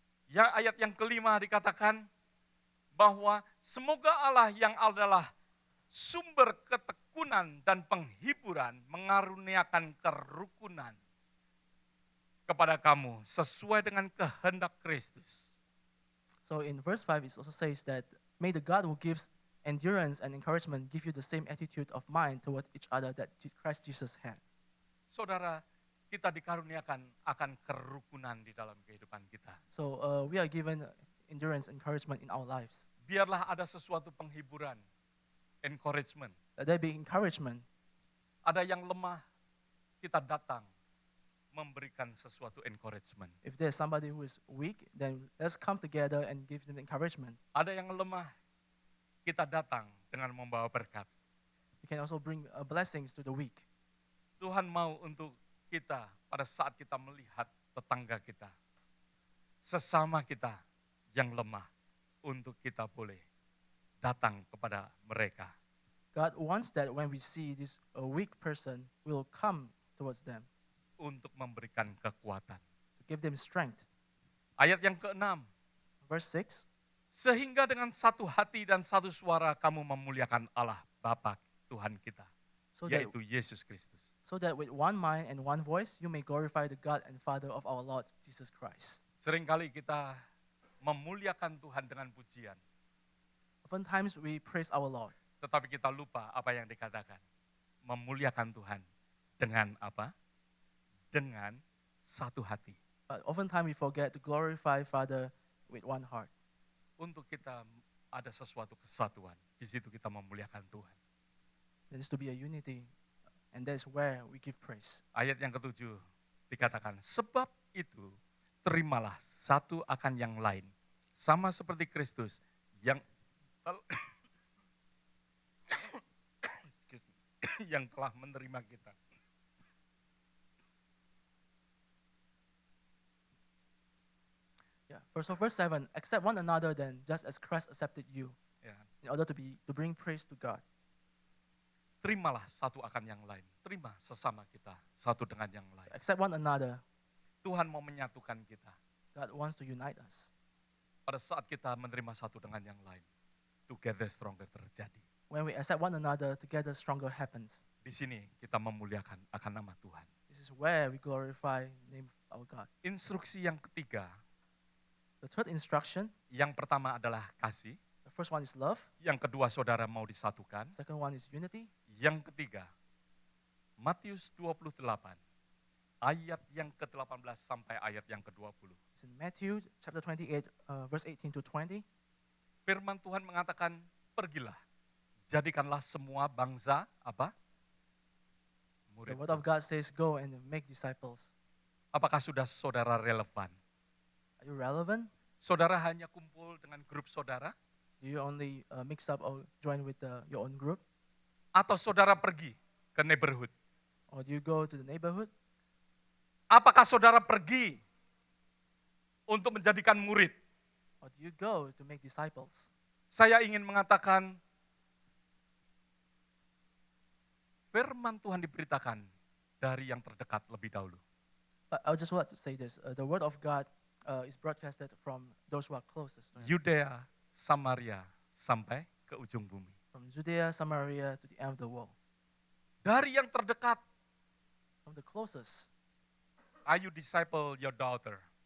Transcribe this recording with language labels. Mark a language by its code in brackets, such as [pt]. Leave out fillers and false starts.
[id] Ya, ayat yang kelima dikatakan bahwa semoga Allah yang adalah sumber ketekunan dan penghiburan mengaruniakan kerukunan kepada kamu sesuai dengan kehendak Kristus. [en] So in verse 5 it also says that may the God who gives endurance and encouragement give you the same attitude of mind toward each other that Christ Jesus had. [id] Saudara, kita dikaruniakan akan kerukunan di dalam kehidupan kita. [en] So we are given endurance, encouragement in our lives. [id] Biarlah ada sesuatu penghiburan, encouragement. [en] That there be encouragement. [id] Ada yang lemah, kita datang memberikan sesuatu encouragement. [en] If there's somebody who is weak, then let's come together and give them encouragement. [id] Ada yang lemah, kita datang dengan membawa berkat. [en] We can also bring blessings to the weak. [id] Tuhan mau untuk kita pada saat kita melihat tetangga kita, sesama kita yang lemah, untuk kita boleh datang kepada mereka. [en] God wants that when we see this weak person, we will come towards them. [id] Untuk memberikan kekuatan. [en] To give them strength. [id] Ayat yang ke-6. [en] Verse 6. [id] Sehingga dengan satu hati dan satu suara kamu memuliakan Allah Bapa Tuhan kita, yaitu Yesus Kristus. [en] So that with one mind and one voice, you may glorify the God and Father of our Lord Jesus Christ. [id] Seringkali kita memuliakan Tuhan dengan pujian. [en] Oftentimes we praise our Lord, [id] Tetapi kita lupa apa yang dikatakan. Memuliakan Tuhan dengan apa? Dengan satu hati. [en] but oftentimes we forget to glorify Father with one heart. [id] Untuk kita ada sesuatu kesatuan. Di situ kita memuliakan Tuhan. [en] There is to be a unity, and that's where we give praise. [id] Ayat yang ke-7 dikatakan, sebab itu terimalah satu akan yang lain. Sama seperti Kristus yang yang telah menerima kita. [en] Yeah. Verse 7, accept one another then, just as Christ accepted you, [id] Ya, [en] in order to bring praise to God. [id] terimalah satu akan yang lain. Terima sesama kita satu dengan yang lain. [en] Accept one another. [id] Tuhan mau menyatukan kita. [en] God wants to unite us. [id] Pada saat kita menerima satu dengan yang lain, [en] together stronger [id] terjadi. [en] When we accept one another, together stronger happens. [id] Di sini kita memuliakan akan nama Tuhan. [en] This is where we glorify the name of our God. [id] Instruksi yang ketiga, [en] The third instruction, [id] yang pertama adalah kasih. [en] the first one is love. [id] Yang kedua, saudara mau disatukan. [en] Second one is unity. [id] Yang ketiga, Matius 28, ayat yang ke-18 sampai ayat yang ke-20. [en] It's in Matthew chapter 28, verse 18 to 20. [id] Firman Tuhan mengatakan, pergilah, jadikanlah semua bangsa, apa? [en] The [id] Murid. [en] word of God says, go and make disciples. [id] Apakah sudah saudara relevan? [en] Are you relevant? [id] Saudara hanya kumpul dengan grup saudara? [en] Do you only mix up or join with your own group? [id] Atau saudara pergi ke neighborhood? [en] Or do you go to the neighborhood? [id] Apakah saudara pergi untuk menjadikan murid? [en] Or do you go to make disciples? [id] Saya ingin mengatakan, firman Tuhan diberitakan dari yang terdekat lebih dahulu. [en] I just want to say this. The word of God is broadcasted from those who are closest to him. [id] Yudea, Samaria, sampai ke ujung bumi. [en] From Judea, Samaria to the end of the world. [id] Dari yang terdekat, [en] From the closest. are you disciple your daughter?